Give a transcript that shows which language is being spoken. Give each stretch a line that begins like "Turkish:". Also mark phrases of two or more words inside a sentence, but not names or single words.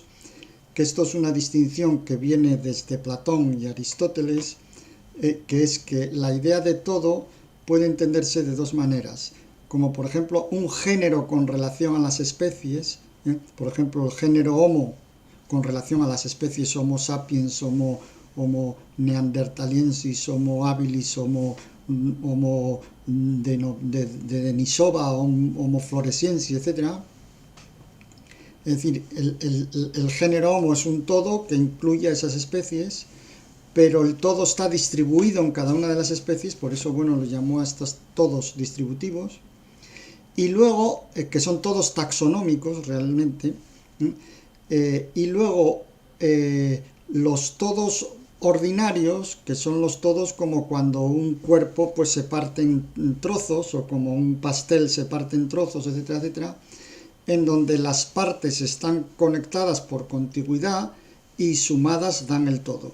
Spanish: que esto es una distinción que viene desde Platón y Aristóteles, que es que la idea de todo puede entenderse de dos maneras, como por ejemplo un género con relación a las especies, por ejemplo el género Homo con relación a las especies Homo sapiens, Homo neanderthaliensis, Homo habilis, Homo Denisova, Homo floresiensis, etc. Es decir, el género Homo es un todo que incluye a esas especies, pero el todo está distribuido en cada una de las especies, por eso, bueno, lo llamó a estos todos distributivos. Y luego, que son todos taxonómicos realmente, y luego los todos ordinarios, que son los todos como cuando un cuerpo pues se parte en trozos, o como un pastel se parte en trozos, etcétera, etcétera, en donde las partes están conectadas por contigüidad y sumadas dan el todo.